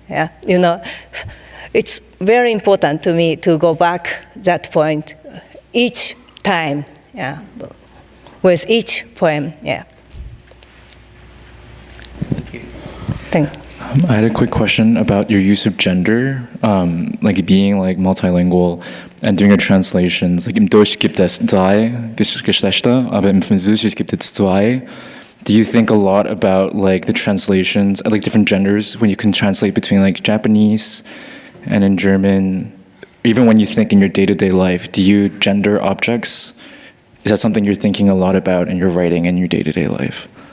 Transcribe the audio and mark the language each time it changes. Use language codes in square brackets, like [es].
[en] Yeah, it's very important to me to go back that point each time, yeah, with each poem, yeah. Thank you. I had a quick question about your use of gender, like being like multilingual and doing your translations. [de] Like im Deutsch gibt es drei Geschlechter, aber im Französisch gibt es zwei. [en] Do you think a lot about like the translations, like different genders when you can translate between like Japanese and in German? Even when you think in your day-to-day life, do you gender objects? Is that something you're thinking a lot about in your writing and your day-to-day life?